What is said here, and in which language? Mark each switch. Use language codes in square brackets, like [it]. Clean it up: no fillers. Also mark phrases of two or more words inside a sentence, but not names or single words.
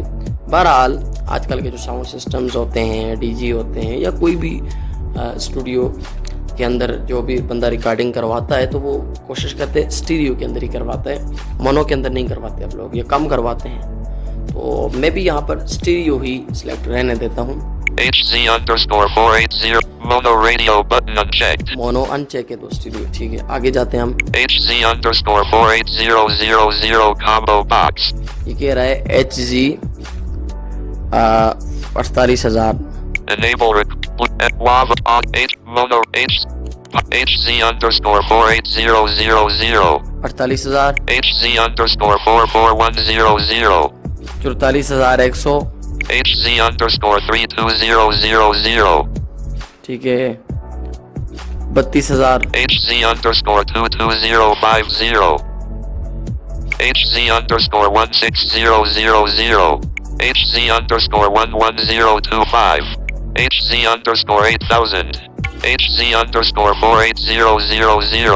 [hi] बहरहाल आजकल के जो [en] sound systems [hi] होते हैं, डीजी होते हैं या कोई भी स्टूडियो के अंदर जो भी बंदा रिकॉर्डिंग करवाता है तो वो कोशिश करते हैं स्टीरियो के अंदर ही करवाता है, मोनो के अंदर नहीं करवाते आप लोग, ये कम करवाते हैं। तो मैं भी यहाँ पर स्टीरियो ही सिलेक्ट रहने देता हूँ। [en] HZ_480 mono radio button unchecked. mono uncheck [hi] है तो स्टीरियो ठीक है। आगे जाते हैं हम। [en] HZ_48000 combo box. [hi] ये कह रहा है HZ 48,000 [en] Enable WAV on H mono HZ_48000 48,000 HZ_44100 44,100 HZ_32000 [hi] ठीक है। 32,000 [en] HZ_22050 HZ_16000 HZ_11025 HZ_8000 HZ_48000